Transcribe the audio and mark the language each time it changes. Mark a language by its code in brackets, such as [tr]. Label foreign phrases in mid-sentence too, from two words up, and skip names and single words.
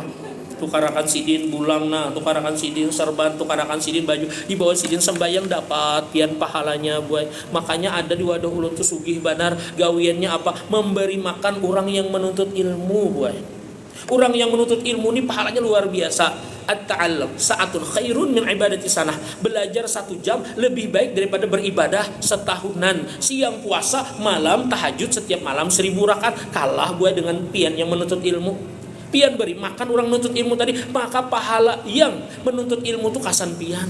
[bjn] Tukarakan sidin bulang nah, tukarakan sidin serban, tukarakan sidin baju, di bawah sidin sembayang dapat pian pahalanya buat. Makanya ada di wadah ulun tuh sugih banar gawiannya apa? Memberi makan orang yang menuntut ilmu buat. Orang yang menuntut ilmu ini pahalanya luar biasa. [ar] التعلم ساعة خير من عبادة سنة. [bjn] Belajar 1 jam lebih baik daripada beribadah setahunan. Siang puasa, malam tahajud setiap malam 1000 rakaat. Kalah buat dengan pian yang menuntut ilmu. Pian beri makan orang menuntut ilmu tadi, maka pahala yang menuntut ilmu itu kasan pian.